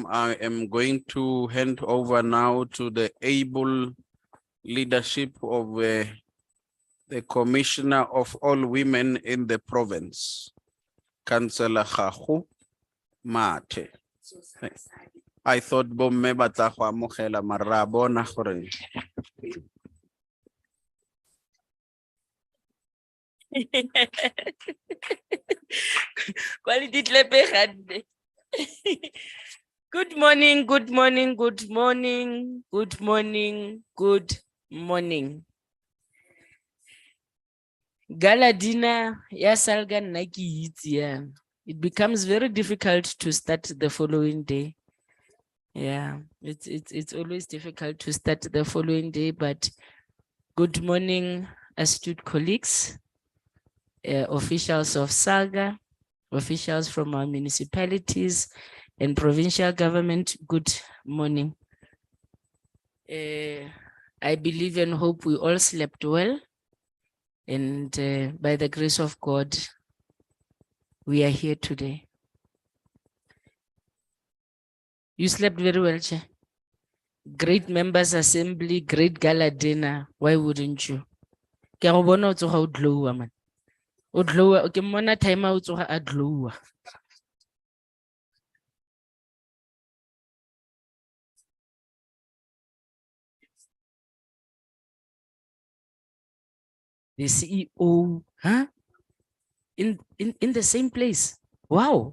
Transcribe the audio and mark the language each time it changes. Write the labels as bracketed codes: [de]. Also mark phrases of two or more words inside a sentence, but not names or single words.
[en] I am going to hand over now to the able leadership of the Commissioner of All Women in the province, Councillor Gago Mathe. I thought [tn] bomme ba tla go amogela mara ra bona gore [en] Quality clapping hand. Good morning, good morning, good morning, good morning, good morning. Gala dinner [tn] ya Salga nna ke itse yana. [en] It becomes very difficult to start the following day. Yeah, it's always difficult to start the following day, but good morning, astute colleagues, officials of Salga, officials from our municipalities and provincial government, good morning. I believe and hope we all slept well, and by the grace of God, we are here today. You slept very well, Chair. Great members assembly, great gala dinner. Why wouldn't you? [tn] Ke go bona o tsoga o glowa man. O glowa, ke mona time o tsoga a glowa. [en] The CEO, huh? In the same place. Wow.